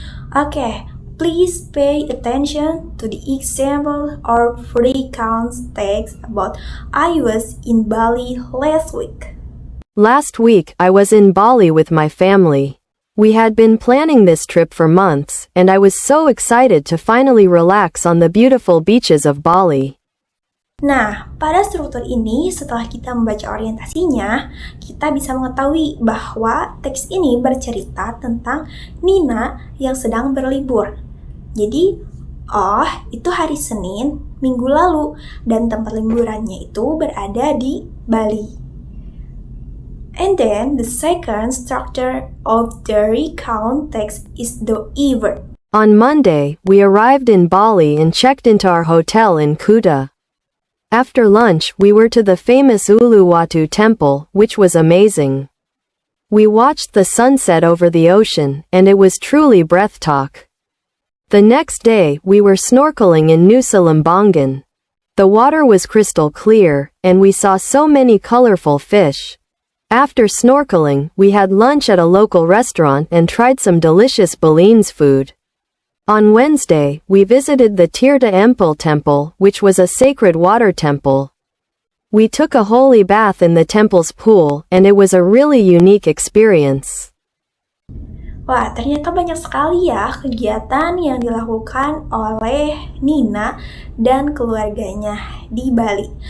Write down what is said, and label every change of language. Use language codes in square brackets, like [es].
[en] Okay, please pay attention to the example or recount text about I was in Bali last week. Last week, I was in Bali with my family. We had been planning this trip for months, and I was so excited to finally relax on the beautiful beaches of Bali. [id] Nah, pada struktur ini, setelah kita membaca orientasinya, kita bisa mengetahui bahwa teks ini bercerita tentang Nina yang sedang berlibur. Jadi, itu hari Senin, minggu lalu, dan tempat liburannya itu berada di Bali. [en] And then, the second structure of the recount text is the event. On Monday, we arrived in Bali and checked into our hotel in Kuta. After lunch, we were to the famous Uluwatu temple, which was amazing. We watched the sunset over the ocean, and it was truly breathtaking. The next day, we were snorkeling in Nusa Lembongan. The water was crystal clear, and we saw so many colorful fish. After snorkeling, we had lunch at a local restaurant and tried some delicious Balinese food. On Wednesday, we visited the Tirta Empul temple, which was a sacred water temple. We took a holy bath in the temple's pool, and it was a really unique experience. [id] Wah, ternyata banyak sekali ya kegiatan yang dilakukan oleh Nina dan keluarganya di Bali.